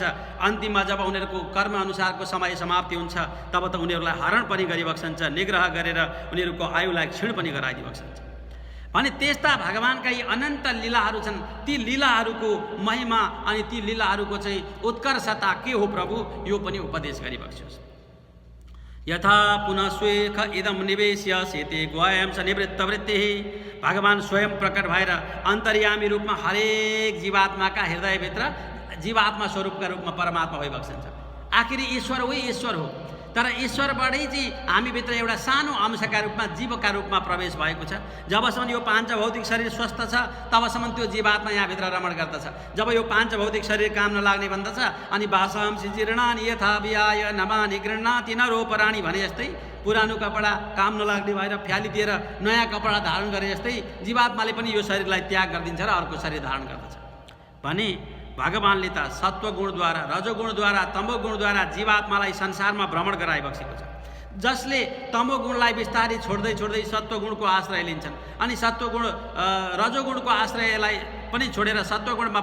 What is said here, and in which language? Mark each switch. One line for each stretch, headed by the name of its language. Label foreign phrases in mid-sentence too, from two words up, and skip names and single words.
Nepali: अन्तिममा जब उनीहरूको कर्म अनुसारको समय समाप्ति हुन्छ तब त उनीहरूलाई हरण पनि गरिबक्सन्छ, निग्रह गरेर उनीहरूको आयुलाई क्षीण पनि गराइदिबक्सन्छ भने त्यस्ता भगवानका यी अनन्त लीलाहरू छन्। ती लीलाहरूको महिमा अनि ती लीलाहरूको चाहिँ उत्कर्षता के हो प्रभु, यो पनि उपदेश गरिबक्सियोस्।
Sanskrit: यथा पुनः स्वेख इदम निवेश्य सेते ग्वायम स निवृत्तवृत्तिः।
Nepali: भगवान स्वयं प्रकट भएर अन्तर्यामी रूपमा हरेक जीवात्माका हृदयभित्र जीवात्मा स्वरूपका रूपमा परमात्मा भइबक्सन्छ। आखिर ईश्वर हो, ईश्वर हो, तर ईश्वरबाटै चाहिँ हामीभित्र एउटा सानो अंशका रूपमा जीवका रूपमा प्रवेश भएको छ। जबसम्म यो पाँच भौतिक शरीर स्वस्थ छ तबसम्म त्यो जीवात्मा यहाँभित्र रमण गर्दछ। जब यो पाँच भौतिक शरीर काम नलाग्ने भन्दछ अनि
Sanskrit: भाषांसि जीर्णानि यथा विहाय नमानि गृह्णाति नरोपराणि
Nepali: भने जस्तै पुरानो कपडा काम नलाग्ने भएर फ्यालिदिएर नयाँ कपडा धारण गरे जस्तै जीवात्माले पनि यो शरीरलाई त्याग गरिदिन्छ र अर्को शरीर धारण गर्दछ भने भगवानले त सत्वगुणद्वारा, रजोगुणद्वारा, तमोगुणद्वारा जीवात्मालाई संसारमा भ्रमण गराइबक्सेको छ। जसले तमोगुणलाई बिस्तारै छोड्दै छोड्दै सत्वगुणको आश्रय लिन्छन् अनि सत्वगुण रजोगुणको आश्रयलाई पनि छोडेर सत्वगुणमा